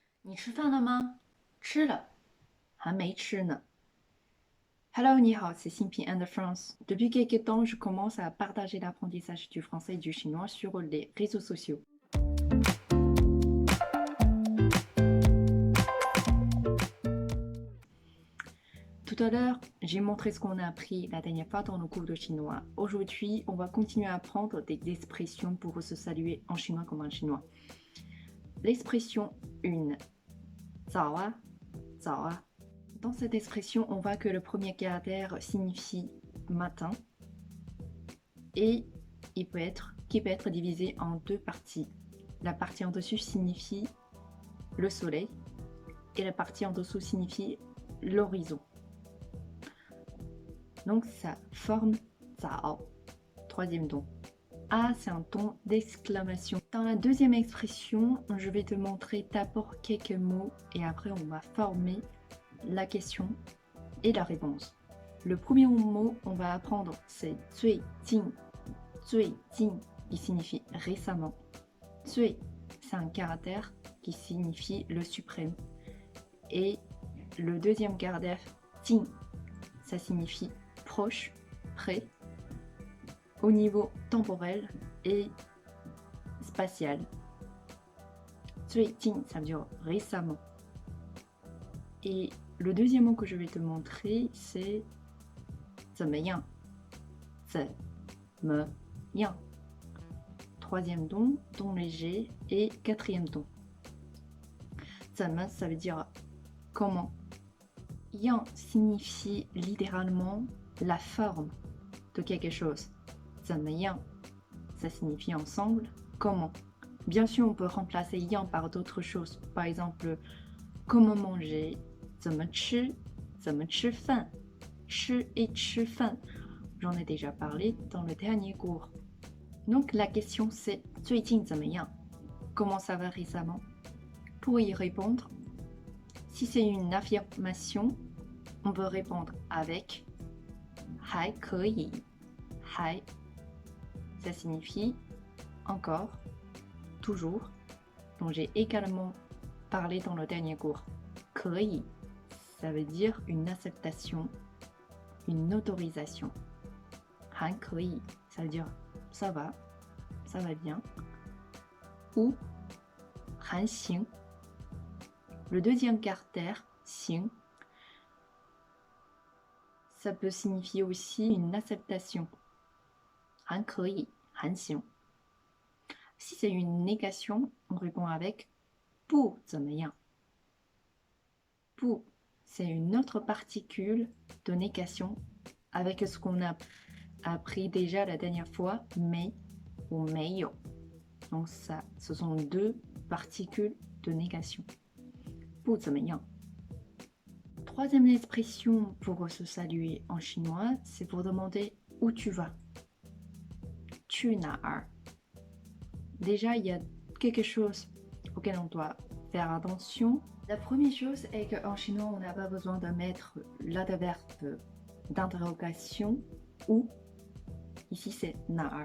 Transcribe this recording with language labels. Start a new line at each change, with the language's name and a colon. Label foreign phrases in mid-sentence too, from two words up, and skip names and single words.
Chinese: 你吃饭了吗？吃了，还没吃呢。Hello，你好，
French: c'est Xinping and France. Depuis quelques temps, je commence à partager l'apprentissage du français et du chinois sur les réseaux sociaux. Tout à l'heure, j'ai montré ce qu'on a appris la dernière fois dans nos cours de chinois. Aujourd'hui, on va continuer à apprendre des expressions pour se saluer en chinois comme en chinois. L'expression 1,
Chinese: 早啊,早啊.
French: Dans cette expression, on voit que le premier caractère signifie matin et qui peut être divisé en deux parties. La partie en dessus signifie le soleil et la partie en dessous signifie l'horizon. Donc ça forme zao, troisième ton. A, c'est un ton d'exclamation. Dans la deuxième expression, je vais te montrer d'abord quelques mots et après on va former la question et la réponse. Le premier mot on va apprendre c'est 最近.
Chinese: 最近,
French: qui signifie récemment. 最, c'est un caractère qui signifie le suprême. Et le deuxième caractère, 近, ça signifie proche, près, au niveau temporel et spatial.
Chinese: 最近,
French: ça veut dire récemment. Et le deuxième mot que je vais te montrer, c'est 怎么样.
Chinese: 怎么样.
French: Troisième ton, ton léger, et quatrième ton.
Chinese: 怎么,
French: ça veut dire comment. Yang signifie littéralement la forme de quelque chose.
Chinese: 怎么样,
French: ça signifie ensemble, comment. Bien sûr, on peut remplacer yang par d'autres choses. Par exemple, comment manger,
Chinese: 怎么吃饭, 吃 et 吃饭.
French: J'en ai déjà parlé dans le dernier cours. Donc la question c'est
Chinese: 最近怎么样?
French: Comment ça va récemment? Pour y répondre, si c'est une affirmation, on peut répondre avec
Chinese: 还可以. 还,
French: ça signifie encore, toujours, dont j'ai également parlé dans le dernier cours.
Chinese: 可以,
French: ça veut dire une acceptation, une autorisation.
Chinese: 还可以,
French: ça veut dire ça va bien.
Chinese: Ou 还行.
French: Le deuxième caractère, 行, ça peut signifier aussi une acceptation.
Chinese: 还可以, 还行.
French: Si c'est une négation, on répond avec
Chinese: 不怎么样. 不,
French: c'est une autre particule de négation avec ce qu'on a appris déjà la dernière fois, mais ou 没有. Donc ça, ce sont deux particules de négation.
Chinese: 不怎么样.
French: Troisième expression pour se saluer en chinois, c'est pour demander où tu vas.
Chinese: 去哪儿?
French: Déjà, il y a quelque chose auquel on doit faire attention. La première chose est qu'en chinois, on n'a pas besoin de mettre l'adverbe d'interrogation ou, ici c'est 哪儿.